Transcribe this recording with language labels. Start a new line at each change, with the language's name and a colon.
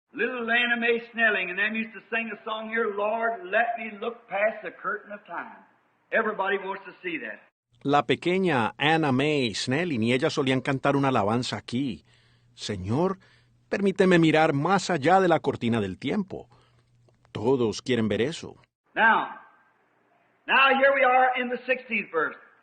English: Little Anna Mae Snelling and them used to sing a song here, Lord, let me look past the curtain of time. Everybody wants to see that.
Spanish: La pequeña Anna Mae Snelling y ella solían cantar una alabanza aquí. Señor, permíteme mirar más allá de la cortina del tiempo. Todos quieren ver eso.
English: Now here we are in the 16th verse.